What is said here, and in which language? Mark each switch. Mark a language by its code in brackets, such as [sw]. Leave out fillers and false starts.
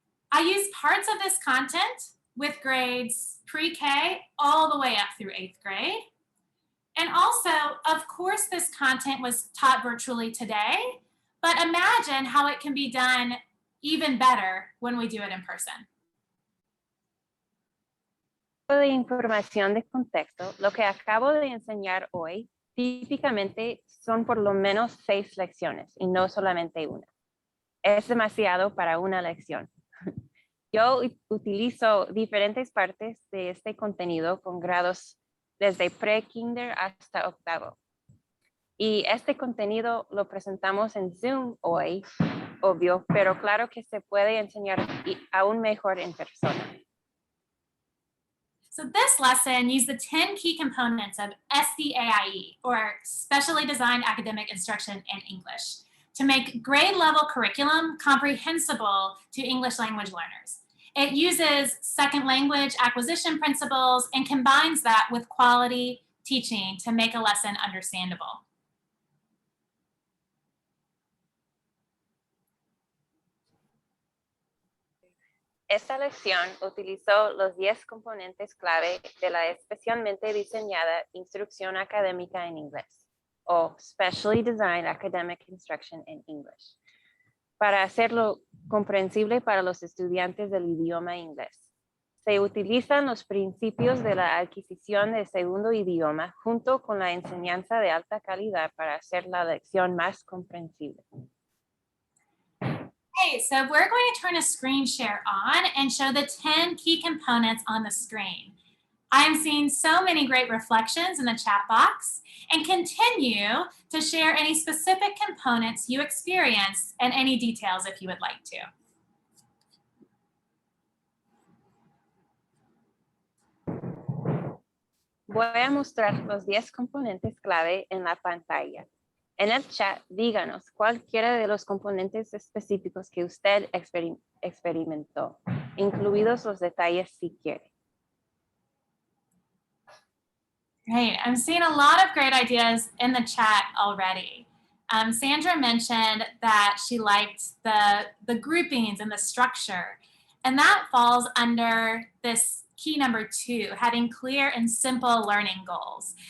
[en] I used parts of this content with grades pre-K all the way up through 8th grade. And also, of course, this content was taught virtually today, but imagine how it can be done even better when we do it in person. [es] De información de contexto, lo que acabo de enseñar hoy típicamente son por lo menos 6 lecciones y no solamente 1. Es demasiado para una lección. Yo utilizo diferentes partes de este contenido con grados desde pre-kinder hasta 8º. Y este contenido lo presentamos en Zoom hoy, obvio, pero claro que se puede enseñar aún mejor en persona. [en] So this lesson used the 10 key components of SDAIE, or Specially Designed Academic Instruction in English, to make grade level curriculum comprehensible to English language learners. It uses second language acquisition principles and combines that with quality teaching to make a lesson understandable. [es] Esta lección utilizó los 10 componentes clave de la especialmente diseñada instrucción académica en inglés, o Specially Designed Academic Instruction in English, para hacerlo comprensible para los estudiantes del idioma inglés. Se utilizan los principios de la adquisición de segundo idioma junto con la enseñanza de alta calidad para hacer la lección más comprensible. [en] Okay, so we're going to turn a screen share on and show the 10 key components on the screen. I'm seeing so many great reflections in the chat box, and continue to share any specific components you experienced and any details if you would like to. [es] Voy a mostrar los 10 componentes clave en la pantalla. En el chat, díganos cualquiera de los componentes específicos que usted experimentó, incluidos los detalles si quiere. [en] Great, I'm seeing a lot of great ideas in the chat already. Sandra mentioned that she liked the groupings and the structure, and that falls under this key number 2, having clear and simple learning goals.